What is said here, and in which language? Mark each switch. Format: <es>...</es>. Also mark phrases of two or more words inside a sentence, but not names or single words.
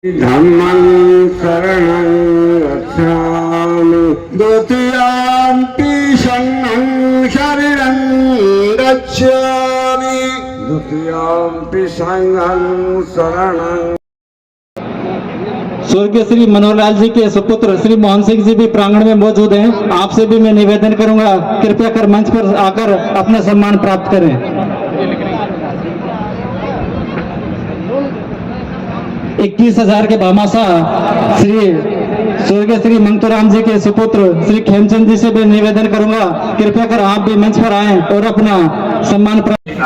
<pi>धम्मं शरणं गच्छामि द्वितीयम्पि शरणं शरणं गच्छामि द्वितीयम्पि संघं शरणं।</pi> <hi>स्वर्गीय श्री मनोहर लाल जी के सुपुत्र श्री मोहन सिंह जी भी प्रांगण में मौजूद हैं। आपसे भी मैं निवेदन करूंगा, कृपया कर मंच पर आकर अपना सम्मान प्राप्त करें। 21,000 के भामाशाह श्री स्वर्गीय श्री मंगतूराम जी के सुपुत्र श्री खेमचंद जी से भी निवेदन करूंगा, कृपया कर आप भी मंच पर आएं और अपना सम्मान प्राप्त।</hi>